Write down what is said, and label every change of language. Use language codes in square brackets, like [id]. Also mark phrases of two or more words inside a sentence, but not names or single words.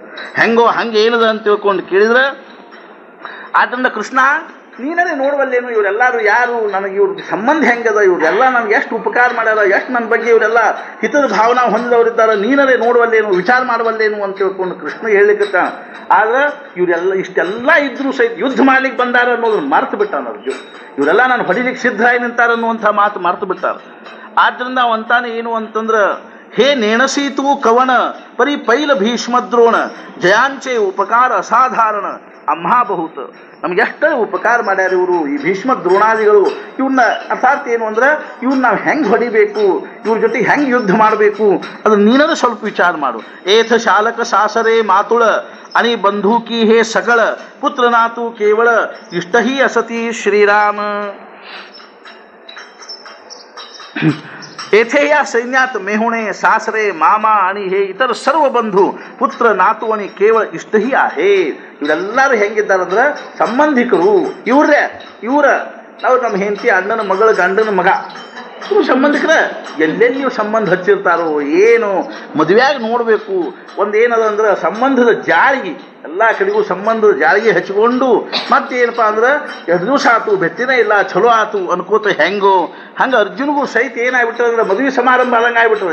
[kn] ಹೆಂಗೋ ಹಂಗೆ ಏನದ ಅಂತ ತಿಳ್ಕೊಂಡು ಕೇಳಿದ್ರೆ, ಆದ್ದರಿಂದ ಕೃಷ್ಣ ನೀನೇ ನೋಡುವಲ್ಲೇನು, ಇವರೆಲ್ಲರೂ ಯಾರು, ನನಗೆ ಇವ್ರ ಸಂಬಂಧ ಹೆಂಗದ, ಇವ್ರೆಲ್ಲ ನನಗೆ ಎಷ್ಟು ಉಪಕಾರ ಮಾಡ್ಯಾರ, ಎಷ್ಟು ನನ್ನ ಬಗ್ಗೆ ಇವರೆಲ್ಲ ಹಿತದ ಭಾವನಾ ಹೊಂದಿದವರಿದ್ದಾರೆ, ನೀನೇ ನೋಡುವಲ್ಲೇನು, ವಿಚಾರ ಮಾಡುವಲ್ಲೇನು ಅಂತ ತಿಳ್ಕೊಂಡು ಕೃಷ್ಣ ಹೇಳಿಕತ್ತ. ಆದ್ರೆ ಇವರೆಲ್ಲ ಇಷ್ಟೆಲ್ಲ ಇದ್ರೂ ಸಹಿತ ಯುದ್ಧ ಮಾಡ್ಲಿಕ್ಕೆ ಬಂದಾರ ಅನ್ನೋದನ್ನ ಮರ್ತು ಬಿಟ್ಟಾನ ಅರ್ಜುನ್. ಇವರೆಲ್ಲ ನಾನು ಹೊಡಿಲಿಕ್ಕೆ ಸಿದ್ಧ ಆಗಿ ನಿಂತಾರ ಅನ್ನುವಂಥ ಮಾತು ಮರ್ತು ಬಿಟ್ಟಾರ. ಆದ್ರಿಂದ ಅವಂತಾನೆ ಏನು ಅಂತಂದ್ರೆ, [mr] हे नेणसी तू कवण परी पैल भीष्म द्रोण, जयांचे उपकार असाधारण आम्हा बहुत. [kn] ನಮ್ಗೆ ಎಷ್ಟು ಉಪಕಾರ ಮಾಡ್ಯಾರ ಇವರು, ಈ ಭೀಷ್ಮ ದ್ರೋಣಾದಿಗಳು. ಇವನ್ನ ಅರ್ಥಾತ್ ಏನು ಅಂದ್ರೆ, ಇವ್ನ ನಾವು ಹೆಂಗೆ ಹೊಡಿಬೇಕು, ಇವ್ರ ಜೊತೆಗೆ ಹೆಂಗೆ ಯುದ್ಧ ಮಾಡಬೇಕು, ಅದು ನೀನಾದ್ರೂ ಸ್ವಲ್ಪ ವಿಚಾರ ಮಾಡು. [mr] एथ शालक सासरे मातुळ आणि बंधुकी हे सगळ पुत्र नातू केवळ इष्टही असती श्रीराम. येथे या सैन्यात मेहुणे सासरे मामा आणि हे इतर सर्व बंधू पुत्र नातू आणि केवळ इष्टही आहे. [kn] ಇವರೆಲ್ಲರೂ ಹೆಂಗಿದ್ದಾರಂದ್ರೆ ಸಂಬಂಧಿಕರು, ಇವ್ರ ನಾವು ನಮ್ಮ ಹೆಂಡತಿ ಅಣ್ಣನ ಮಗಳ ಗಂಡನ ಮಗ ನೀವು ಸಂಬಂಧಿಕರ ಎಲ್ಲೆಲ್ಲಿ ನೀವು ಸಂಬಂಧ ಹಚ್ಚಿರ್ತಾರೋ ಏನು ಮದುವೆಯಾಗ ನೋಡಬೇಕು. ಒಂದೇನದ ಅಂದ್ರೆ ಸಂಬಂಧದ ಜಾಳಿಗೆ ಎಲ್ಲ ಕಡೆಗೂ ಸಂಬಂಧದ ಜಾಳಿಗೆ ಹಚ್ಕೊಂಡು ಮತ್ತೇನಪ್ಪ ಅಂದ್ರೆ 2 ದಿವಸ ಆತು ಬೆತ್ತಿನ ಇಲ್ಲ ಚಲೋ ಆತು ಅನ್ಕೋತ ಹೆಂಗೋ ಹಂಗೆ ಅರ್ಜುನ್ಗೂ ಸಹಿತ ಏನಾಗ್ಬಿಟ್ರೆ ಅಂದ್ರೆ ಮದುವೆ ಸಮಾರಂಭ ಆದಂಗೆ ಆಗ್ಬಿಟ್ರು.